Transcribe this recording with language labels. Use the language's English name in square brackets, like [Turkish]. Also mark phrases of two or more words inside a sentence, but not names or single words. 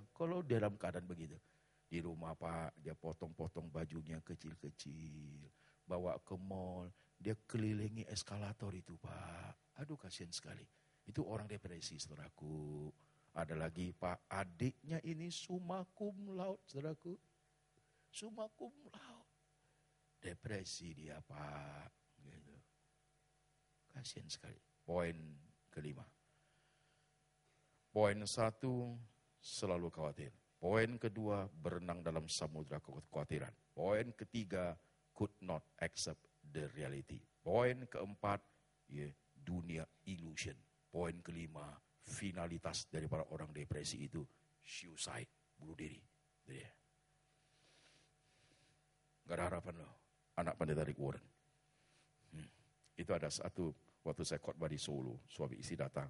[Indonesian] Kalau dalam keadaan begitu. Di rumah Pak, dia potong-potong bajunya kecil-kecil. Bawa ke mall. Dia kelilingi eskalator itu Pak. Aduh kasihan sekali. Itu orang depresi saudaraku. Ada lagi Pak, adiknya ini [Latin] summa cum laude [Indonesian] saudaraku. [Latin] Summa cum laude. [Indonesian] Depresi dia Pak. Gitu. Kasihan sekali. Poin kelima. Poin 1, selalu khawatir. Poin kedua, berenang dalam samudra kekhawatiran. Poin ketiga, [English] could not accept the reality. [Indonesian] Poin keempat, dunia illusion. Poin kelima, finalitas daripada orang depresi itu, suicide, bunuh diri. Gak ada harapan loh, anak pendeta Rick Warren. Itu ada satu, waktu saya khotbah di Solo, suami istri datang.